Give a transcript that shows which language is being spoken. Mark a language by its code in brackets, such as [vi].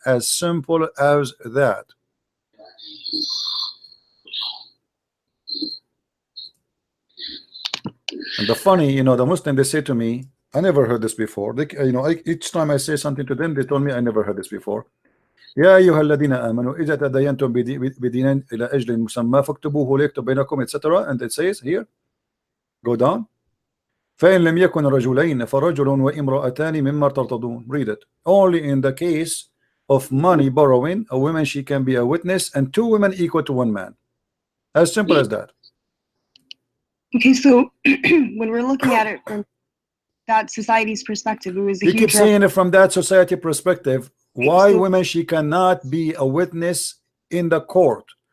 [en] As simple as that. And the funny, you know, the Muslim, they say to me, I never heard this before. They, you know, each time I say something to them, they told me I never heard this before. [ar] يا أيها الذين آمنوا إذا تدينتم بدين إلى أجل مسمى فاكتبوه ليكتب بينكم, etc. [en] And it says here, go down. [ar] فإن لم يكن رجلين فرجل وامرأتان مما ترتضون. [en] Read it. Only in the case of money borrowing, a woman she can be a witness, and 2 women equal to 1 man. As simple as that. Okay, so when we're looking at it from that society's perspective, it was a you huge. Keep saying it from that society perspective. Why women she cannot be a witness in the court?